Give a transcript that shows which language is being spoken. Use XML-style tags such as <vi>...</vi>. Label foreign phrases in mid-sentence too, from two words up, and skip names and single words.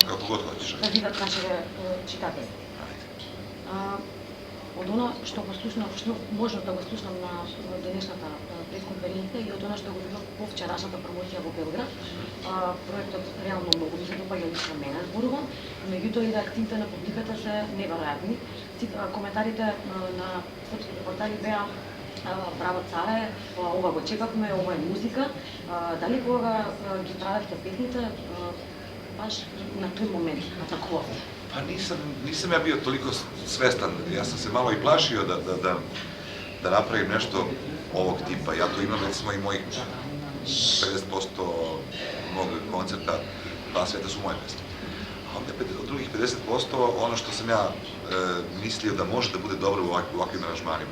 <sr>god hoćeš.</sr> <mk>Да видат нашите читатели. Од она што го слушнав, што можев да го слушнам на денешната пресконференција и од она што го видов по вчерашната промоција во Белград, проектот реално многу ми се допаѓа лично мене зборувам, меѓутоа и реакциите на публиката се неверојатни. Коментарите на српските портали беа браво царе, ова го чекавме, ова е музика. Дали кога ги правевте песните, баш на тој момент атакувавте?</mk> <sr>Pa nisam ja bio toliko svestan, ja sam se malo i plašio da napravim nešto ovog tipa. Ja to imam recimo i mojih 50% mog koncerta, dva sveta su moje pesme. A onda od drugih 50% ono što sam ja mislio da može da bude dobro u ovakvim aranžmanima.</sr>